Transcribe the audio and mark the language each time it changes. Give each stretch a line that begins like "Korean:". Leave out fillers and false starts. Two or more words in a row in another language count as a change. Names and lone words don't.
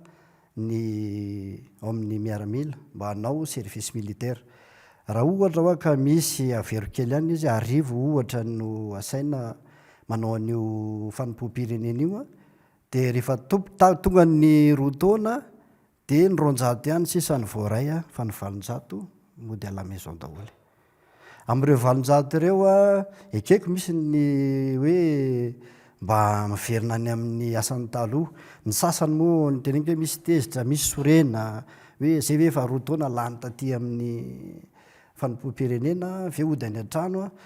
Malagasy: ny ao amin'ny miaramila mba hanao
French: service militaire
Malagasy: raha ohatra hoa ka misy avero kely ihany izy arivo ohatra no asaina manao an'io fanompoam-pirenena io de rehefa tonga ny 2 taona de ny 200 ihany sisa ny voaray fa ny 700 mody
French: à la maison
Malagasy: daholo am'ireo 700 ireo ekeko misy ny hoe mba miverina any amin'ny asan'ny taloha ny sasany moa ny teneniko hoe misy tezitra misy sorena hoe zay hoe fa 2 taona lany taty amin'ny fanompoam-pirenena ve ody any an-trano